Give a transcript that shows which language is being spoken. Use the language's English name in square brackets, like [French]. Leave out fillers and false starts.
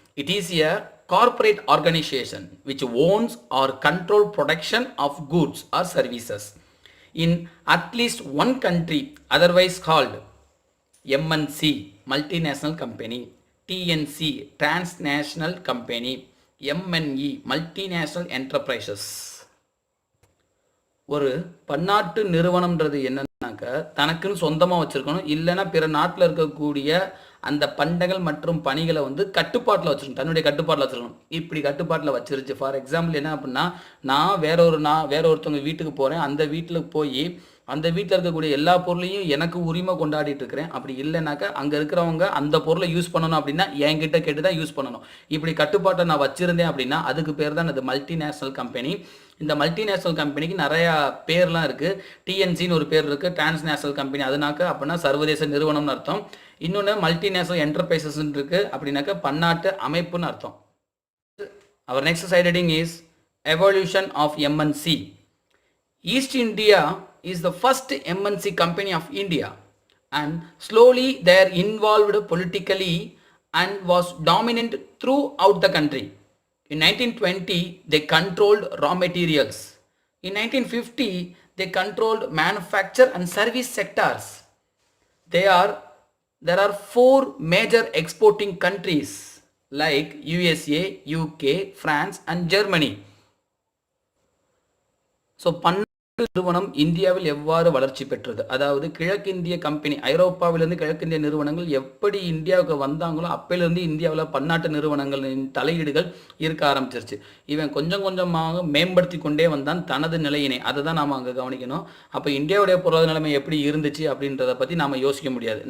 [English] It is a corporate organization which owns or control production of goods or services in at least one country, otherwise called MNC, Multinational Company, TNC, Transnational Company, MNE, Multinational Enterprises. [Tamil] ஒரு பன்னாட்டு நிறுவனம்ன்றது என்னன்னாக்க தனக்குன்னு சொந்தமாக வச்சுருக்கணும், இல்லைன்னா பிற நாட்டில் இருக்கக்கூடிய அந்த பண்டங்கள் மற்றும் பணிகளை கட்டுப்பாட்டில் வச்சுருக்கணும், தன்னுடைய கட்டுப்பாட்டில் வச்சுருக்கணும். இப்படி கட்டுப்பாட்டில் வச்சிருச்சு. [English] for example [Tamil] என்ன அப்படின்னா, நான் வேற ஒருத்தவங்க வீட்டுக்கு போகிறேன், அந்த வீட்டில் போய் அந்த வீட்டில் இருக்கக்கூடிய எல்லா பொருளையும் எனக்கு உரிமை கொண்டாடிட்டு இருக்கிறேன். அப்படி இல்லைனாக்கா அங்கே இருக்கிறவங்க அந்த பொருளை யூஸ் பண்ணணும் அப்படின்னா என்கிட்ட கேட்டு தான் யூஸ் பண்ணணும். இப்படி கட்டுப்பாட்டை நான் வச்சுருந்தேன் அப்படின்னா அதுக்கு பேர் தான் அது மல்டிநேஷ்னல் கம்பெனி. இந்த மல்டிநேஷ்னல் கம்பெனிக்கு நிறையா பேர்லாம் இருக்குது. டிஎன்சின்னு ஒரு பேர் இருக்குது, டிரான்ஸ்நேஷ்னல் கம்பெனி அதுனாக்கா அப்படின்னா சர்வதேச நிறுவனம்னு அர்த்தம். இன்னொன்று மல்டிநேஷ்னல் என்டர்பிரைசஸ்ன்னு இருக்குது, அப்படின்னாக்கா பன்னாட்டு அமைப்புன்னு அர்த்தம். [English] அவர் next side heading is evolution of MNC. East India is the first MNC company of India, and slowly they are involved politically and was dominant throughout the country. In 1920 they controlled raw materials. In 1950 they controlled manufacture and service sectors. There are 4 major exporting countries like USA, UK, France and Germany. So [Tamil] நிறுவனம் இந்தியாவில் எவ்வாறு வளர்ச்சி பெற்றது? அதாவது கிழக்கிந்திய company, ஐரோப்பாவிலிருந்து கிழக்கிந்திய நிறுவனங்கள் எப்படி இந்தியாவுக்கு வந்தாங்களோ அப்பையிலிருந்து இந்தியாவில் பன்னாட்டு நிறுவனங்களின் தலையீடுகள் இருக்க ஆரம்பிச்சிருச்சு. இவன் கொஞ்சம் கொஞ்சமாக மேம்படுத்தி கொண்டே வந்தான் தனது நிலையினை. அதை தான் நாம் அங்கே கவனிக்கணும். அப்போ இந்தியாவுடைய பொருளாதார நிலைமை எப்படி இருந்துச்சு அப்படின்றத பற்றி நாம் யோசிக்க முடியாது.